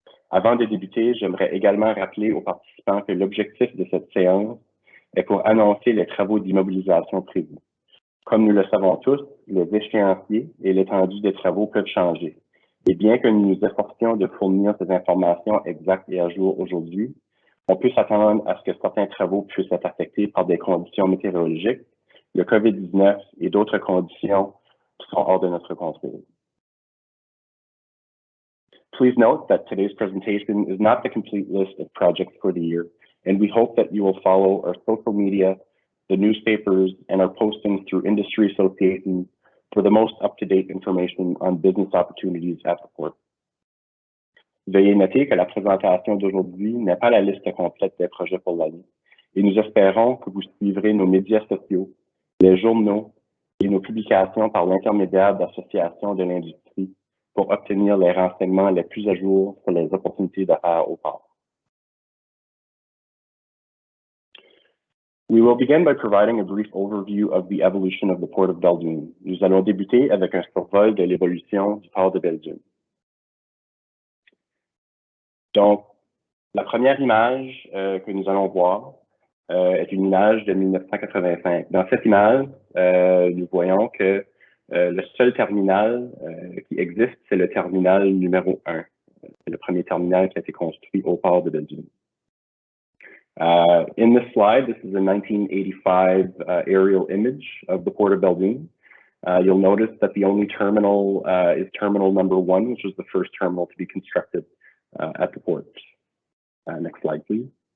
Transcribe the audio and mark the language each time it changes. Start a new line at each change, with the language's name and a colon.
French: Avant de débuter, j'aimerais également rappeler aux participants que l'objectif de cette séance est pour annoncer les travaux d'immobilisation prévus. Comme nous le savons tous, les échéanciers et l'étendue des travaux peuvent changer. Et bien que nous nous efforcions de fournir ces informations exactes et à jour aujourd'hui, on peut s'attendre à ce que certains travaux puissent être affectés par des conditions météorologiques, le COVID-19 et d'autres conditions qui sont hors de notre contrôle.
English: Please note that today's presentation is not the complete list of projects for the year, and we hope that you will follow our social media, the newspapers, and our postings through industry associations for the most up-to-date information on business opportunities at the port.
French: Veuillez noter que la présentation d'aujourd'hui n'est pas la liste complète des projets pour l'année, et nous espérons que vous suivrez nos médias sociaux, les journaux et nos publications par l'intermédiaire d'associations de l'industrie pour obtenir les renseignements les plus à jour sur les opportunités d'affaires au port.
English: We will begin by providing a brief overview of the evolution of the Port of Belgium.
French: Nous allons débuter avec un survol de l'évolution du port de Belgium. Donc, la première image que nous allons voir est une image de 1985. Dans cette image, nous voyons que le seul terminal qui existe, c'est le terminal numéro 1. C'est le premier terminal qui a été construit au port de Belgium.
English: In this slide, this is a 1985 aerial image of the Port of Belgium. You'll notice that the only terminal is terminal number 1, which was the first terminal to be constructed at the port. Next slide, please.